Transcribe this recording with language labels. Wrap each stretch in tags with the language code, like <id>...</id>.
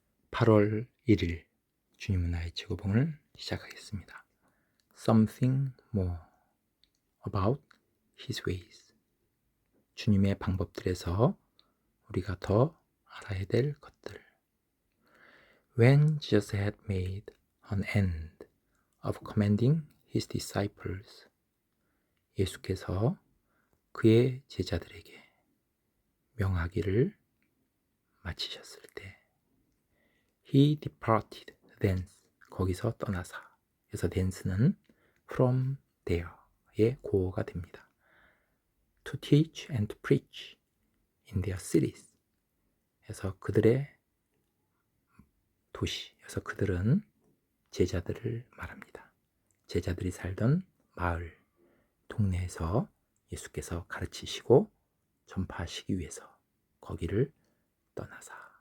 <ko>8월 1일 주님은 나의 최고봉을 시작하겠습니다.</ko> <en>Something more about His ways.</en> <ko>주님의 방법들에서 우리가 더 알아야 될 것들.</ko> <en>When Jesus had made an end of commanding His disciples,</en> <ko>예수께서 그의 제자들에게 명하기를 마치셨을 때</ko> <en>He departed thence,</en> <ko>거기서 떠나사. 그래서 thence는</ko> <en>from there</en> <ko>의 고어가 됩니다.</ko> <en>To teach and to preach in their cities.</en> <ko>그래서 그들의 도시, 그래서 그들은 제자들을 말합니다. 제자들이 살던 마을, 동네에서 예수께서 가르치시고 전파하시기 위해서 거기를 떠나사.</ko>